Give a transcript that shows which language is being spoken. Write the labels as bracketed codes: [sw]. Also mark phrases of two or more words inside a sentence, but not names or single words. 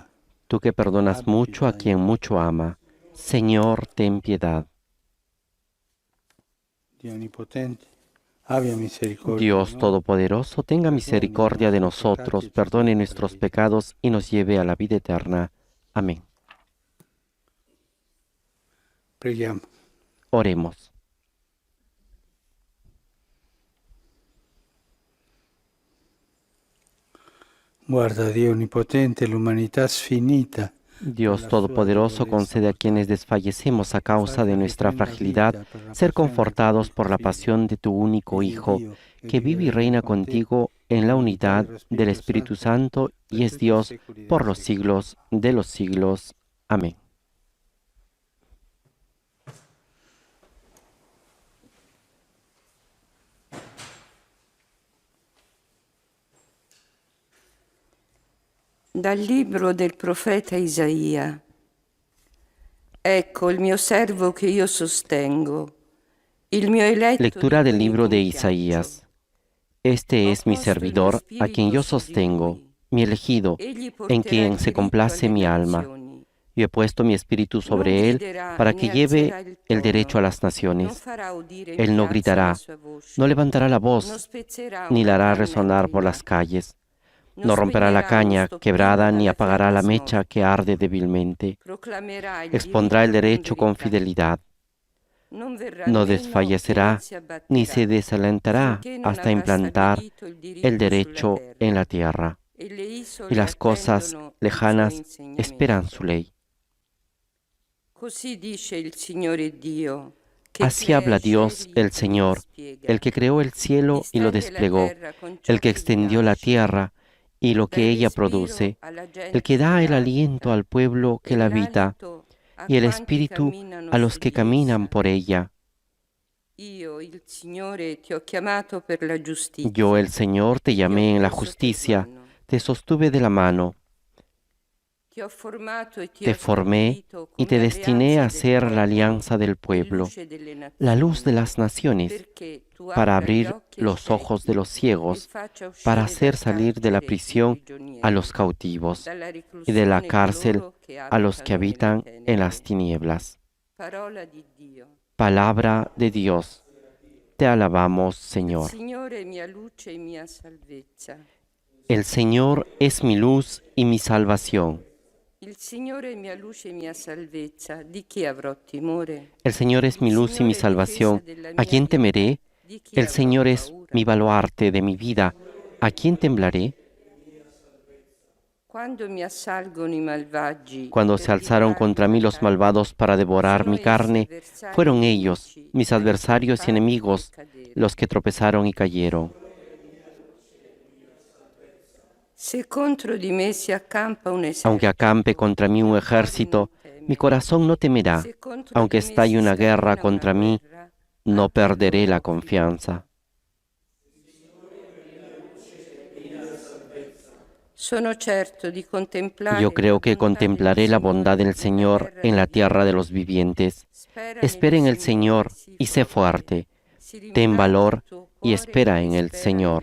[es] Tú que perdonas [it] Abbi [es] mucho a [it] pietà di [es] quien [it] noi. [es] mucho ama, Señor, ten piedad. [it] Dio Onnipotente, abbia misericordia. [es] Dios [it] di noi. [es] Todopoderoso, tenga misericordia de nosotros, perdone nuestros pecados y nos lleve a la vida eterna. Amén. [it] Preghiamo. [es] Oremos. [it] Guarda, Dio Onnipotente, l'umanità sfinita. [es] Dios Todopoderoso, concede a quienes desfallecemos a causa de nuestra fragilidad ser confortados por la pasión de tu único Hijo, que vive y reina contigo en la unidad del Espíritu Santo y es Dios por los siglos de los siglos. Amén. [it] Dal libro del profeta Isaia. Ecco il mio servo che io sostengo, il mio eletto. [es] Lectura [it] di [es] del [it] cui mi [es] libro de [it] compiaccio. [es] Isaías. Este es mi servidor, a quien yo sostengo, mi elegido, [it] Egli [es] en [it] porterà [es] quien [it] il [es] se [it] diritto [es] complace [it] alle [es] mi alma. [it] nazioni. [es] Yo he puesto mi espíritu sobre él para que lleve el derecho a las [it] Non [es] naciones. [it] farà udire in [es] Él no [it] piazza [es] gritará, [it] la sua voce. [es] no levantará la [it] Non [es] voz, [it] spezzerà [es] ni [it] una [es] la hará [it] canna [es] resonar por [it] intima. [es] las calles. [it] Non [es] No romperá la [it] spegnerà [es] caña [it] lo stoppino [es] quebrada ni [it] dalle [es] apagará la [it] fiamme [es] mecha [it] smorte. [es] que arde débilmente. [it] Proclamerà il [es] Expondrá el [it] diritto [es] derecho con [it] verità. [es] fidelidad. [it] Non verrà [es] No [it] meno e [es] desfallecerá [it] non si abbatterà, [es] ni se desalentará [it] finché non [es] hasta [it] avrà [es] implantar [it] stabilito il diritto [es] el [it] sulla [es] derecho [it] terra. [es] en la tierra. [it] E le isole [es] Y las cosas [it] attendono il [es] lejanas [it] suo insegnamento. [es] esperan su ley. [it] Così dice il Signore Dio, che [es] Así habla [it] crea [es] Dios [it] cieli [es] el [it] e [es] Señor, [it] dispiega, [es] el que creó el cielo y lo [it] distende la [es] desplegó, [it] terra con ciò [es] el que [it] che vi [es] extendió la [it] piace, [es] tierra y lo [it] dà [es] que [it] il [es] ella [it] respiro [es] produce, [it] alla gente [es] el que da [it] che [es] el aliento [it] l'abita, [es] al pueblo que [it] e [es] la habita [it] l'alito a [es] y el [it] quanti [es] espíritu [it] camminano [es] a los [it] su [es] que [it] di [es] caminan [it] essa. [es] por ella. [it] Io, il Signore, ti ho chiamato per la giustizia. [es] Yo, el Señor, te [it] Ti ho [es] llamé en la [it] preso per [es] justicia, [it] mano. [es] te sostuve de la mano, [it] Ti [es] Te formé y te destiné a ser la alianza del pueblo, la luz de las naciones, para abrir los ojos de los ciegos, para hacer salir de la prisión a los cautivos y de la cárcel a los que habitan en las tinieblas. Palabra de Dios. Te alabamos, Señor. El Señor es mi luz y mi salvación. [it] Il Signore è mia luce e mia salvezza, di chi avrò timore? [es] El Señor es mi luz y mi salvación. ¿A quién temeré? El Señor es mi baluarte de mi vida. ¿A quién temblaré? [it] Quando mi assalgono i malvagi, [es] Cuando se alzaron contra mí los malvados para devorar mi carne, fueron ellos, mis adversarios y enemigos, los que tropezaron y cayeron. [it] se contro di me si accampa un [es] Aunque [it] esercito, [es] acampe contra mí un ejército, mi corazón no temerá. Aunque estalle una guerra contra mí, no perderé la confianza. [it] sono certo di contemplare [es] Yo creo que [it] la bontà del [es] contemplaré la [it] Signore [es] bondad del [it] nella [es] Señor [it] terra [es] en la [it] dei [es] tierra de [it] viventi. [es] los vivientes. [it] Spera [es] Espera en el Señor [it] sii [es] y sé fuerte. [it] Si [es] Ten [it] rinfranca [es] valor [it] il tuo [es] y [it] cuore [es] espera en el [it] spera [es] Señor.